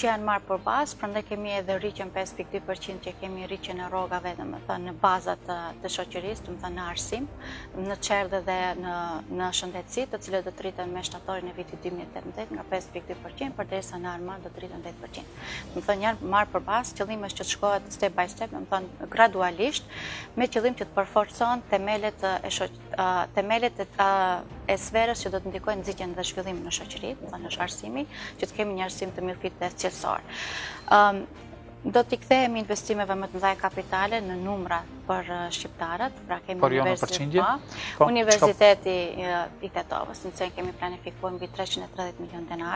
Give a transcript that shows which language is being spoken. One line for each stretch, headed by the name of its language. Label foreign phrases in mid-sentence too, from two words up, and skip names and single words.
Albanian: janë marrë për bazë, prandaj kemi edhe rritjen 5.2% që kemi rritjen e rrogave, domethënë në bazat të shoqërisë, domethënë në arsim, në çerdhe dhe në shëndetësi, të cilat do të rriten me shtatorin e vitit 2018 nga 5.2% përderisa në armar do të rriten 10%. Domethënë janë marrë për bazë, qëllimi është që të shkohet
English: step by step,
Albanian: domethënë gradualisht, me qëllim që të përforcon themelet e sferës që do të ndikojnë nxitjen dhe zhvillimin në shoqëri, domethënë është arsimi, që të kemi një arsim të mirëfillt dhe cilësor. Do t'i kthehemi investimeve më të mëdha kapitale në numra për shqiptarët, pra kemi Universiteti i Tetovës, në cilën kemi planifikuar mbi 330 milion denar.